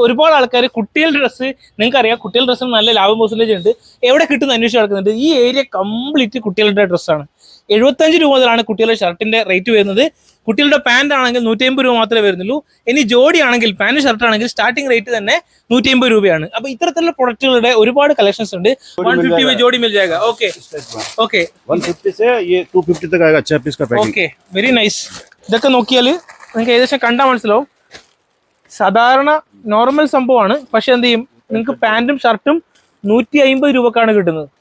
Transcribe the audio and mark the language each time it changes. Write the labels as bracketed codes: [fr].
[ml] ഒരുപാട് ആൾക്കാർ കുട്ടികളുടെ ഡ്രസ്സ്, നിങ്ങൾക്കറിയാം കുട്ടികളുടെ ഡ്രസ്സിന് നല്ല ലാഭം പെർസെൻറ്റേജ് ഉണ്ട്. എവിടെ കിട്ടുന്ന അന്വേഷിച്ച് നടക്കുന്നുണ്ട്. ഈ ഏരിയ കംപ്ലീറ്റ് കുട്ടികളുടെ ഡ്രസ്സാണ്. 75 രൂപ മുതലാണ് കുട്ടികളുടെ ഷർട്ടിന്റെ റേറ്റ് വരുന്നത്. കുട്ടികളുടെ പാന്റ് ആണെങ്കിൽ 150 രൂപ മാത്രമേ വരുന്നുള്ളൂ. ഇനി ജോഡി ആണെങ്കിൽ പാന്റ് ഷർട്ട് ആണെങ്കിൽ സ്റ്റാർട്ടിംഗ് റേറ്റ് തന്നെ 150 രൂപയാണ്. അപ്പൊ ഇത്തരത്തിലുള്ള പ്രൊഡക്റ്റുകളുടെ ഒരുപാട് കളക്ഷൻസ് ഉണ്ട്. [hi] 150 ജോഡി മിൽ ജാएगा. ഓക്കെ ഓക്കെ 150 से ये 250 तक आएगा 6 पीस का पैकिंग. [ml] Okay very nice. ഇതൊക്കെ നോക്കിയാൽ നിങ്ങൾക്ക് ഏകദേശം കണ്ടാൽ മനസ്സിലാവും. സാധാരണ നോർമൽ സംഭവമാണ്, പക്ഷെ എന്ത് ചെയ്യും, നിങ്ങൾക്ക് പാന്റും ഷർട്ടും 150 രൂപക്കാണ് കിട്ടുന്നത്.